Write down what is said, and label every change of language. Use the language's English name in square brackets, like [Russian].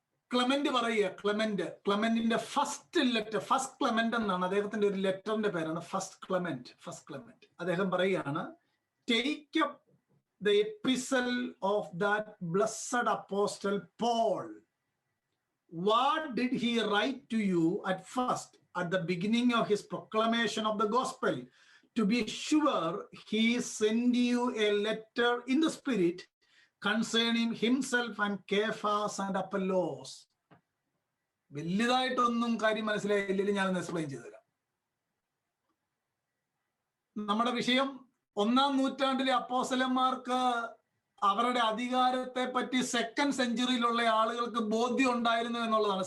[Malayalam] Clement പറയുക, ക്ലെമന്റിന്റെ first letter, first Clement എന്നാണ് അദ്ദേഹത്തിന്റെ ഒരു ലെറ്ററിന്റെ പേരാണ് ഫസ്റ്റ് ക്ലെമന്റ്. അദ്ദേഹം പറയുകയാണ്, [English] Take up the epistle of that blessed apostle Paul. What did he write to you at first, at the beginning of his proclamation of the gospel? To be sure, he sent you a letter in the spirit concerning himself and Cephas and Apollos. [Malayalam] വലിയതായിട്ടൊന്നും കാര്യം മനസ്സിലായില്ലെങ്കിൽ ഞാനൊന്ന് explain ചെയ്തുതരാം. നമ്മുടെ വിഷയം 1-ാം നൂറ്റാണ്ടിലെ അപ്പോസ്തലന്മാർക്ക് അവരുടെ അധികാരത്തെ പറ്റി 2nd സെഞ്ചുറിയിലുള്ള ആളുകൾക്ക് ബോധ്യം ഉണ്ടായിരുന്നു എന്നുള്ളതാണ്.